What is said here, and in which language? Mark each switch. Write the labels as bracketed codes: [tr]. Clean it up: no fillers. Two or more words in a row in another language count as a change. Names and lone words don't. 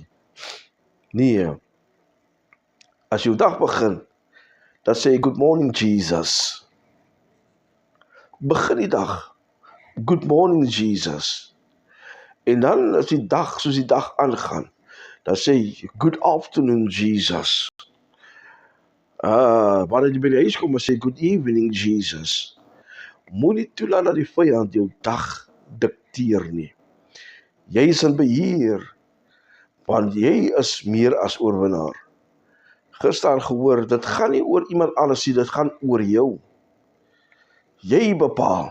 [af] Nee. As jou dag begin, dan sê jy, [en] good morning Jesus. [af] Begin die dag, [en] good morning Jesus. [af] En dan as die dag, soos die dag aangaan, dan sê jy, [en] good afternoon Jesus. [af] Wanneer jy by die huis kom, dan sê jy, [en] good evening Jesus. [af] Moenie toelaat dat die vyand jou dag dikteer nie. Jy is in beheer, want jy is meer as oorwinnaar. Gister gehoor, dit gaan nie oor iemand anders nie, dit gaan oor jou. Jy bepaal.